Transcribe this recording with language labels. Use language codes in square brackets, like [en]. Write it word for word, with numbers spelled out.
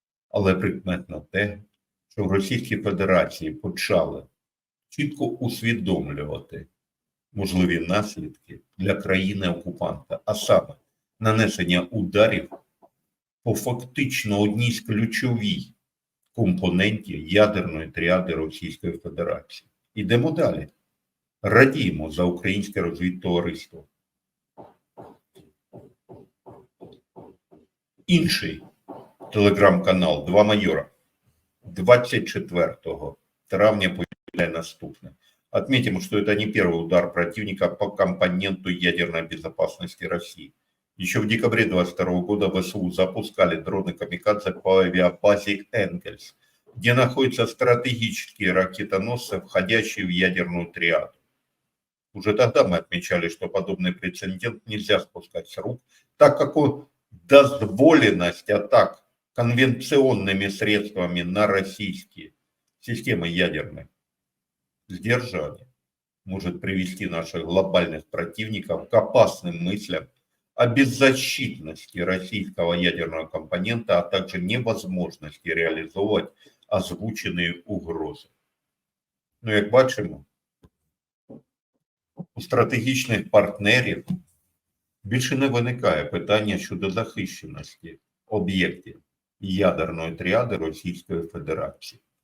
[uk] Але прикметно те, що в Російській Федерації почали чітко усвідомлювати можливі наслідки для країни-окупанта, а саме нанесення ударів по фактично одній з ключовій компонентів ядерної тріади Російської Федерації. Ідемо далі. Радіємо за українське розвідтовариство. Інший телеграм-канал «Два майора» двадцять четвертого травня повідомляє наступне. [ru] Отметим, что это не первый удар противника по компоненту ядерной безопасности России. Еще в декабре двадцать второго года ВСУ запускали дроны «Камикадзе» по авиабазе «Энгельс», где находятся стратегические ракетоносцы, входящие в ядерную триаду. Уже тогда мы отмечали, что подобный прецедент нельзя спускать с рук, так как он дозволенность атак конвенционными средствами на российские системы ядерной сдержания может привести наших глобальных противников к опасным мыслям о беззащитности российского ядерного компонента, а также невозможности реализовывать озвученные угрозы. [uk] Ну, як бачимо, у стратегічних партнерів більше не виникає питання щодо захищеності об'єктів ядерної тріади Російської Федерації.